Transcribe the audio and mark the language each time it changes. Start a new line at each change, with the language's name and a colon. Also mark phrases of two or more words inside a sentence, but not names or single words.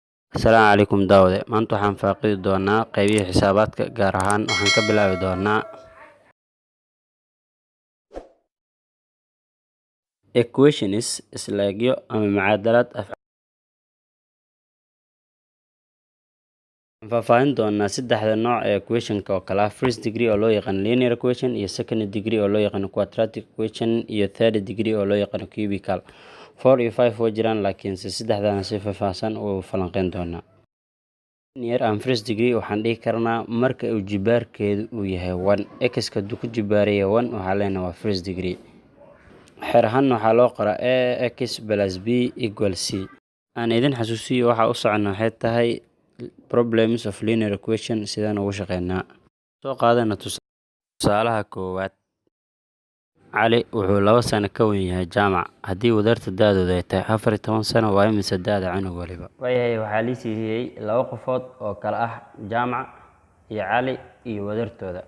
Somali: Asalaamu calaykum daawade. Maanta waxaan faaqidi doonaa qaybihii xisaabaadka, gaar ahaan waxaan ka bilaabi doonaa equations islaagyo ama mucaadalaad faahfaahin doonaa saddexda nooc ee equationka oo kala ah
English: first degree
Somali: oo loo yaqaan
English: linear equation,
Somali: iyo
English: second degree
Somali: oo loo yaqaan
English: quadratic equation,
Somali: iyo
English: third degree
Somali: oo loo yaqaan cubical. 4 iyo 5 way jiraan, laakiin saddexdana si faahfaahsan u falanqeyn doonaa.
English: Linear and first degree
Somali: waxaan dhihi karnaa marka uu jibaarkeedu uu yahay 1, x ka ku jibaaraya 1 waxaa leenahay waa
English: first degree.
Somali: xeer ahaan waxaa loo qoraa
English: ax plus b equal c.
Somali: aan idin xasuusiyo waxa u socona waxay tahay
English: problems of linear equation
Somali: sidaan ugu shaqeynaa. Soo qaadana tusaalaha koowaad. Cali wuxuu 2 sano ka weyn yahay Jaamac. Haddii wadarta daadooda ay tahay 14 sano, waa imisa daada cunug waliba? Waayahay, waxaa la siiyay 2 qofood oo kala ah Jaamac iyo Cali iyo wadartooda.